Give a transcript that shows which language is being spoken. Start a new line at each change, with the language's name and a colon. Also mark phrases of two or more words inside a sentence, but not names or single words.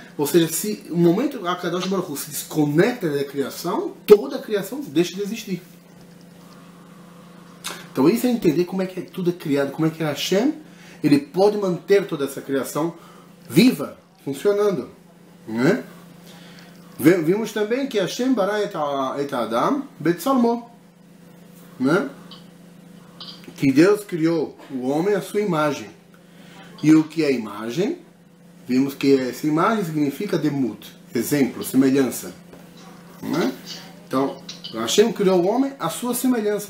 Portuguese: Ou seja, se o momento
Hebrew: הקדוש ברוך הוא
Portuguese: se desconecta da criação, toda a criação deixa de existir. Então isso é entender como é que tudo é criado, como é que Hashem ele pode manter toda essa criação viva, funcionando, né? Vimos também que
Hebrew: השם ברא את אדם בצלמו,
Portuguese: né? Que Deus criou o homem à sua imagem. E o que é imagem? Vimos que essa imagem significa demut, exemplo, semelhança, né? Então, Hashem criou o homem à sua semelhança.